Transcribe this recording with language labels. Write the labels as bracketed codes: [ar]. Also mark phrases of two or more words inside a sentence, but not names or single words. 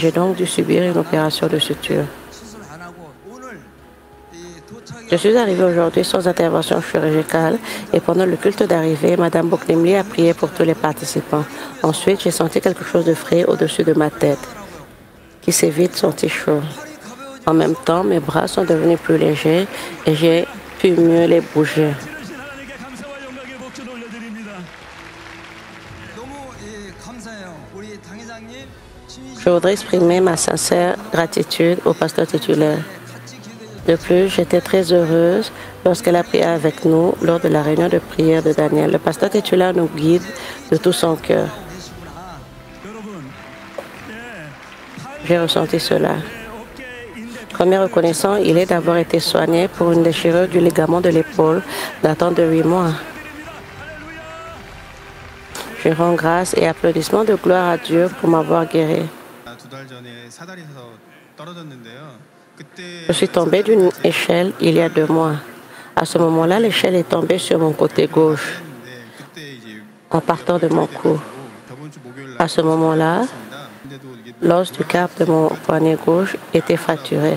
[fr] J'ai donc dû subir une opération de suture. Je suis arrivée aujourd'hui sans intervention chirurgicale et pendant le culte d'arrivée, Mme Boklimli a prié pour tous les participants. Ensuite, j'ai senti quelque chose de frais au-dessus de ma tête qui s'est vite senti chaud. En même temps, mes bras sont devenus plus légers et j'ai pu mieux les bouger. [ko] 지으신 하나님께 감사와 영광의 목소리 올려드립니다. [fr] Je voudrais exprimer ma sincère gratitude au pasteur titulaire. De plus, j'étais très heureuse lorsqu'elle a prié avec nous lors de la réunion de prière de Daniel. Le pasteur titulaire nous guide de tout son cœur. [ko] 여러분, [fr] J'ai ressenti cela. [ko] 어깨 인대 [fr] Premier reconnaissant, il est d'avoir été soigné pour une déchirure du ligament de l'épaule datant de 8 mois. Je rends grâce et applaudissements de gloire à Dieu pour m'avoir guéri. [ko] 2달 전에 사다리에서 떨어졌는데요. [fr] Je suis tombée d'une échelle il y a 2 mois. À ce moment-là, l'échelle est tombée sur mon côté gauche en partant de mon cou. À ce moment-là, l'os du carpe de mon poignet gauche était fracturé.